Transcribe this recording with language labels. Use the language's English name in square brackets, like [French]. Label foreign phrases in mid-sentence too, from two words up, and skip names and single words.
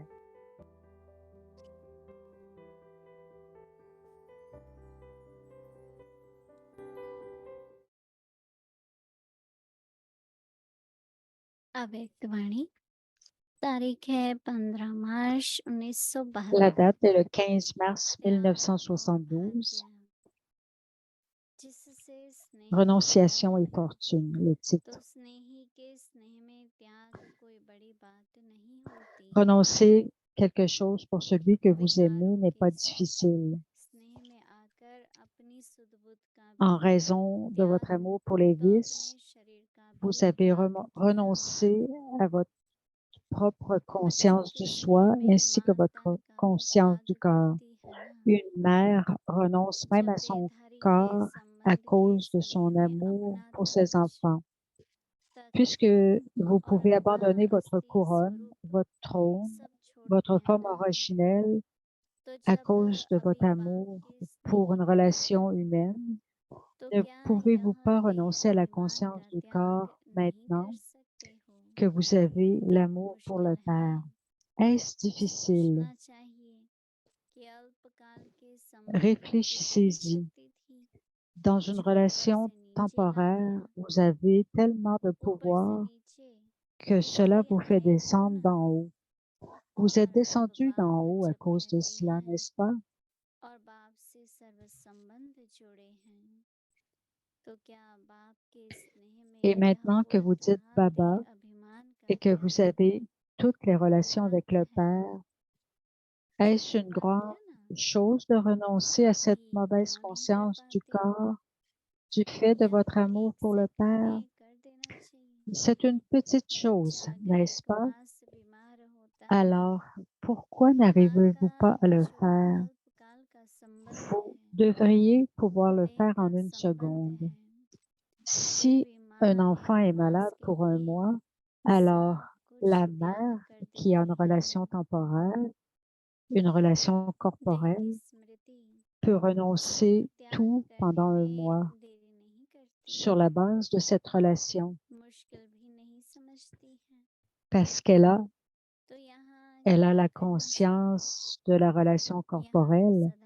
[Hindi] अव्यक्त वाणी। तारीख है 15 मार्च [French] La [Hindi] 1972। [French] date est le 15 mars [Hindi] त्याग और [French] 1972. [Hindi] भाग्य। जिससे स्नेह [French] Renonciation et [Hindi] मिलता है, [French] fortune, le [Hindi] तो [French] titre. [Hindi] स्नेही के स्नेह में त्याग कोई बड़ी बात नहीं होती। [French] Renoncer quelque chose pour celui que vous aimez [Hindi] विकारों [French] n'est [Hindi] के [French] pas [Hindi] साथ [French] difficile. [Hindi] स्नेह में आकर अपनी सुध-बुध का [French] En [Hindi] भी [French] raison de votre [Hindi] त्याग, [French] amour pour les [Hindi] तो अपने [French] vices, [Hindi] शरीर का भी [French] vous avez [Hindi] त्याग किया। [French] renoncé à votre propre [Hindi] बच्चों [French] conscience [Hindi] के [French] du [Hindi] स्नेह [French] soi [Hindi] में [French] ainsi que [Hindi] माँ [French] votre [Hindi] तन का भी [French] conscience [Hindi] त्याग [French] du corps. [Hindi] करती है ना। [French] Une mère renonce même [Hindi] जब [French] à son [Hindi] देहधारी के [French] corps à [Hindi] संबंध के [French] cause de [Hindi] स्नेह [French] son [Hindi] में [French] amour [Hindi] अपना [French] pour ses [Hindi] ताज, [French] Puisque [Hindi] तख्त [French] vous [Hindi] और [French] pouvez [Hindi] अपना [French] abandonner votre [Hindi] अस्थि [French] couronne, [Hindi] स्वरूप [French] votre trône, [Hindi] सब छोड़ते [French] votre [Hindi] हैं [French] forme [Hindi] ना, [French] originelle, [Hindi] तो [French] à [Hindi] जब [French] cause de votre [Hindi] अभी बाप [French] amour [Hindi] के [French] pour [Hindi] स्नेही [French] une [Hindi] में हैं, [French] relation humaine, [Hindi] तो [French] ne [Hindi] क्या [French] pouvez-vous [Hindi] यह [French] pas [Hindi] देह [French] renoncer à la [Hindi] अभिमान [French] conscience [Hindi] का [French] du [Hindi] त्याग [French] corps [Hindi] नहीं कर [French] maintenant [Hindi] सकते हो? [French] que vous avez l'amour pour le [Hindi] मुश्किल है। [French] Père? Est-ce difficile? [Hindi] सोचना चाहिए कि अल्पकाल के संबंध में कितनी [French] Réfléchissez-y. [Hindi] शक्ति थी, [French] Dans une [Hindi] जो ऊपर [French] relation [Hindi] से नीचे ला [French] temporaire, [Hindi] दिया, [French] vous avez tellement de [Hindi] ऊपर से [French] pouvoir [Hindi] नीचे [French] que cela [Hindi] इसलिए [French] vous fait [Hindi] आए हो [French] descendre [Hindi] ना। [French] d'en haut. Vous [Hindi] और [French] êtes [Hindi] अब [French] descendu d'en [Hindi] बाप [French] haut à [Hindi] जब [French] cause de [Hindi] कहते [French] cela, [Hindi] हैं [French] n'est-ce pas? [Hindi] और बाप से सर्व संबंध जुड़े हैं, तो क्या बाप के स्नेह में [French] Et [Hindi] यह [French] maintenant que [Hindi] कोई [French] vous dites [Hindi] तरह [French] Baba [Hindi] देह अभिमान का [French] et que vous [Hindi] त्याग [French] avez toutes les [Hindi] बड़ी [French] relations avec [Hindi] बात [French] le [Hindi] है? [French] Père, est-ce [Hindi] छोटी [French] une [Hindi] बात [French] grande [Hindi] है ना। [French] chose de renoncer à cette [Hindi] अभी [French] mauvaise [Hindi] क्यों नहीं कर [French] conscience du [Hindi] पाते? [French] corps du fait de [Hindi] या [French] votre amour [Hindi] एक [French] pour le [Hindi] सेकंड [French] Père? [Hindi] में कर देना चाहिए। [French] C'est une petite chose, [Hindi] जागृत [French] n'est-ce pas? [Hindi] मास बीमार होता है, [French] Alors, pourquoi [Hindi] माँ का [French] n'arrivez-vous pas à le [Hindi] जो [French] faire? [Hindi] अल्पकाल का संबंध [French] Vous [Hindi] है, [French] devriez pouvoir le [Hindi] देह [French] faire [Hindi] का [French] en une [Hindi] संबंध [French] seconde. [Hindi] है, [French] Si un enfant est malade pour un mois, alors la mère qui a une relation temporaire, une relation corporelle, peut renoncer tout pendant un mois sur la base de cette relation parce qu'elle a la conscience de la relation corporelle.